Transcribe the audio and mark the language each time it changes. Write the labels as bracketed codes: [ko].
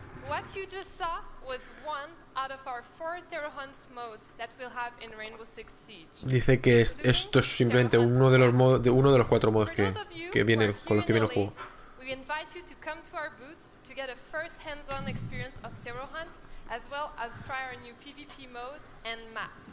[en] What you just saw was one out of our four Terrahunt modes that we'll have in Rainbow Six Siege. [es] Dice que esto es simplemente uno de los cuatro modos que viene con los que viene el juego. [en] We invite you to come to our booth to get a first hands-on experience of Terrahunt as well as try our new PvP mode and map.